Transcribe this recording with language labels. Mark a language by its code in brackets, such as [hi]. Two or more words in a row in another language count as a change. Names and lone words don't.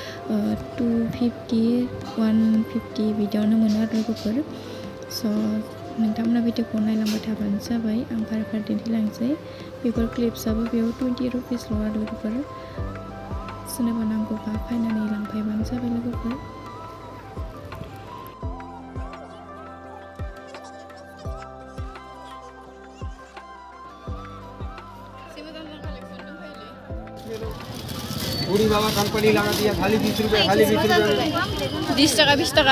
[brx] 250 150 बिदियावनो मोनो आरो लोगोफोर स' नोंथांमोना भिडिअखौ नायलांबाय थाबानो जाबाय आं फारि दिन्थिलांसै बेफोर क्लिप्सआबो बेयाव 20 रुपिसल' आरो लोगोफोर सोरनोबा नांगौबा फायनानै लांफैबानो जाबाय लोगोफोर [hi] पूरी बाबा कंपनी लगा दिया खाली 20 रुपए खाली 20 रुपए में [bn] 20 টাকা 20 টাকা